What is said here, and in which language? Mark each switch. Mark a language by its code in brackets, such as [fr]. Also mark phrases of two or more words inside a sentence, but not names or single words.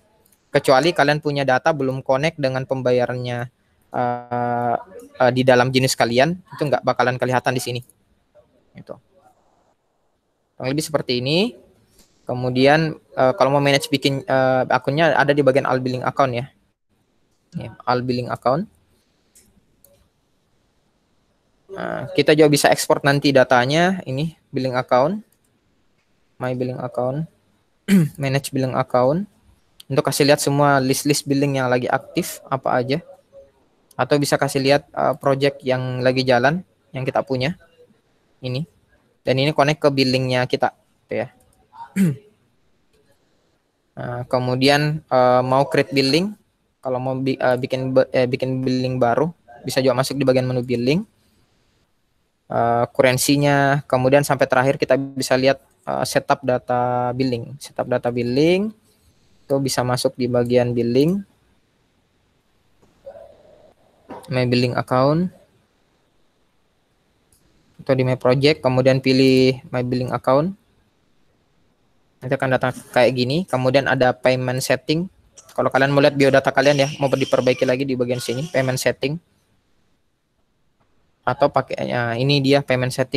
[id] Kecuali kalian punya data belum connect dengan pembayarannya di dalam jenis kalian, itu nggak bakalan kelihatan di sini. Itu. Yang lebih seperti ini. Kemudian kalau mau manage bikin akunnya ada di bagian [en] all billing account [id] ya. [en] All billing account. [id] Nah, kita juga bisa ekspor nanti datanya ini [en] billing account, my billing account, manage billing account. [id] Untuk kasih lihat semua list-list billing yang lagi aktif apa aja. Atau bisa kasih lihat project yang lagi jalan yang kita punya. Ini. Dan ini connect ke billingnya kita. Gitu ya. Nah, kemudian mau [en] create billing. [id] Kalau mau bikin billing baru, bisa juga masuk di bagian menu billing. Kurensinya. Kemudian sampai terakhir kita bisa lihat [en] setup data billing. Setup data billing. [id] Itu bisa masuk di bagian billing. [en] My billing account. [id] Atau di [en] my project. [id] Kemudian pilih [en] my billing account. [id] Nanti akan datang kayak gini. Kemudian ada [en] payment setting. [id] Kalau kalian mau lihat biodata kalian ya, mau diperbaiki lagi di bagian sini, [en] payment setting. [id] Atau pakainya ini dia [en] payment setting.